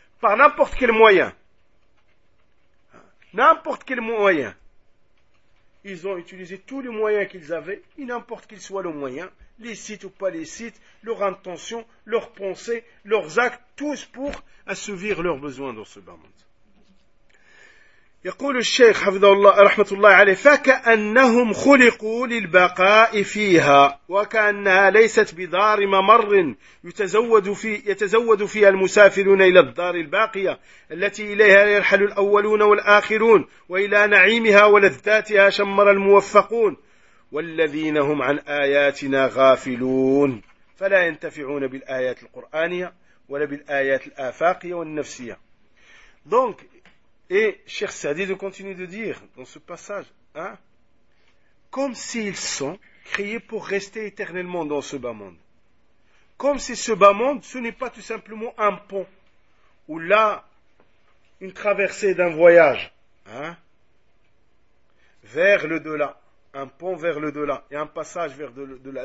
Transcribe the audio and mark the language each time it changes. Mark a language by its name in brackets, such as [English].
[French] Par n'importe quel moyen. N'importe quel moyen. Ils ont utilisé tous les moyens qu'ils avaient, et n'importe quel soit le moyen, licite ou pas licite, leur intention, leurs pensées, leurs actes, tous pour assouvir leurs besoins dans ce bas monde. [Arabic] يقول الشيخ حفظه الله رحمة الله عليه فكأنهم خلقوا للبقاء فيها وكأنها ليست بدار ممر يتزود فيها المسافرون إلى الدار الباقية التي إليها يرحل الأولون والآخرون وإلى نعيمها ولذاتها شمر الموفقون والذين هم عن آياتنا غافلون فلا ينتفعون بالآيات القرآنية ولا بالآيات الآفاقية والنفسية. [French] Donc, et Cheikh Saadi de continuer de dire dans ce passage, comme s'ils sont créés pour rester éternellement dans ce bas monde. Comme si ce bas monde, ce n'est pas tout simplement un pont, ou là, une traversée d'un voyage, vers le delà, un pont vers le delà, et un passage vers le delà.